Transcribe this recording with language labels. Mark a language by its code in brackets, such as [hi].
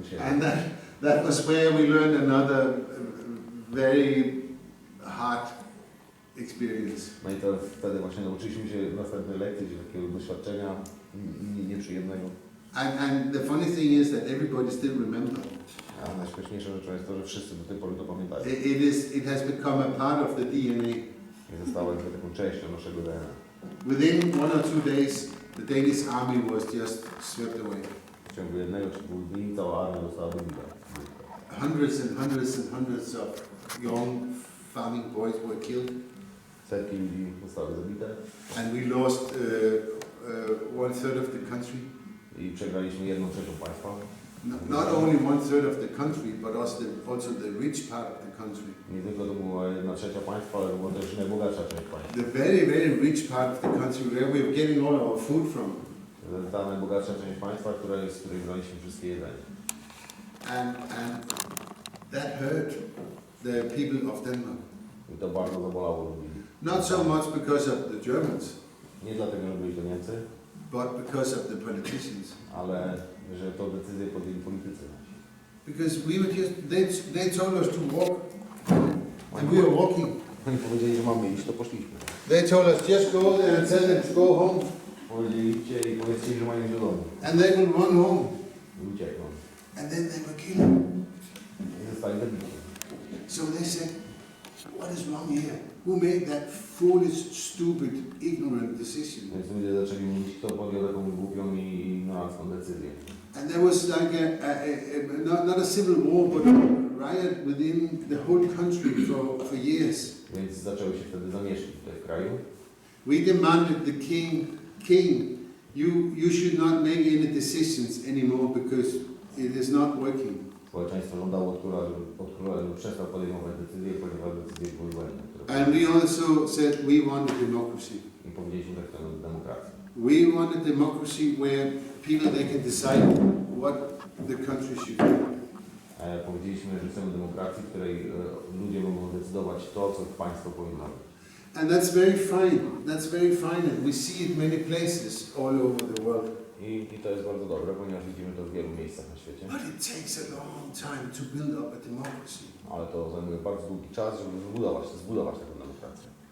[en] And that was where we learned another very hard experience. [pl] No i to wtedy właśnie nauczyliśmy się następnej lekcji, takiego doświadczenia nieprzyjemnego. [en] And the funny thing is that everybody still remembers. [pl] A najśmieszniejsza rzeczą jest to, że wszyscy do tej pory to pamiętają. [en] It has become a part of the DNA. [pl] I zostało jakby taką częścią naszego DNA. [en] Within 1 or 2 days, the Danish army was just swept away. [pl] W ciągu jednego czy dwóch dni cała armia została wybita. [en] Hundreds and hundreds and hundreds of young farming boys were killed. [pl] Setki ludzi zostały zabite. [en] And we lost 1/3 of the country. [pl] I przegraliśmy 1/3 państwa. [en] Not only 1/3 of the country, but also the rich part of the country. [pl] Nie tylko to była 1/3 państwa, ale była też najbogatsza część państwa. [en] The very, very rich part of the country where we were getting all our food from. [pl] Ta najbogatsza część państwa, z której braliśmy wszystkie jedzenie. [en] And that hurt the people of Denmark. [pl] I to bardzo zabolało ludzi. [en] Not so much because of the Germans, [pl] Nie dlatego, że byli to Niemcy, [en] but because of the politicians. [pl] ale że to decyzję podjęli politycy. [en] Because we were just, they told us to walk, and we were walking. [pl] Oni powiedzieli, że mamy iść, to poszliśmy. [en] They told us just go there and tell them to go home. [pl] Powiedzieli, idźcie i powiedzcie, że mają iść do domu. [en] And they will run home. [pl] I uciekną. [en] And then they were killed. [pl] I zostali zabici. [en] So they said, what is wrong here? Who made that foolish, stupid, ignorant decision? [pl] Więc ludzie zaczęli mówić, kto podjął taką głupią i ignorancką decyzję. [en] And there was like not a civil war, but a riot within the whole country for years. [pl] Więc zaczęły się wtedy zamieszki tutaj w kraju. [en] We demanded the king, you should not make any decisions anymore because it is not working. [pl] Społeczeństwo żądało od króla, żeby przestał podejmować decyzje, ponieważ decyzje były błędne. [en] And we also said we want a democracy. [pl] I powiedzieliśmy, że chcemy demokracji. [en] We want a democracy where people they can decide what the country should do. [pl] Powiedzieliśmy, że chcemy demokracji, w której ludzie mogą decydować to, co państwo powinno robić. [en] And that's very fine. That's very fine, and we see it many places all over the world. [pl] I to jest bardzo dobre, ponieważ widzimy to w wielu miejscach na świecie. [en] But it takes a long time to build up a democracy. [pl] Ale to zajmuje bardzo długi czas, żeby zbudować taką demokrację.